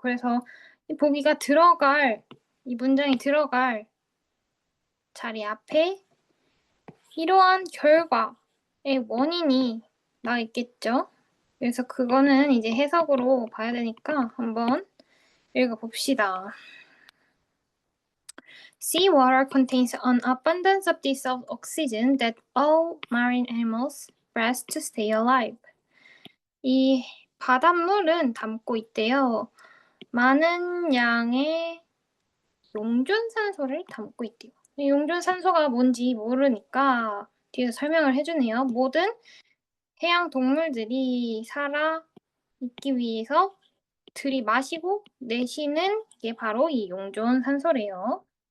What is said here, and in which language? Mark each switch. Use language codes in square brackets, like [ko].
[ko] 그래서 이 보기가 들어갈, 이 문장이 들어갈 자리 앞에 이러한 결과의 원인이 나와 있겠죠. 그래서 그거는 이제 해석으로 봐야 되니까 한번 읽어봅시다. [en] Seawater contains an abundance of dissolved oxygen that all marine animals breathe to stay alive. [ko] 이 바닷물은 담고 있대요. 많은 양의 용존산소를 담고 있대요. 용존산소가 뭔지 모르니까 뒤에서 설명을 해주네요. 모든 해양 동물들이 살아 있기 위해서 들이마시고 내쉬는 게 바로 이 용존산소래요.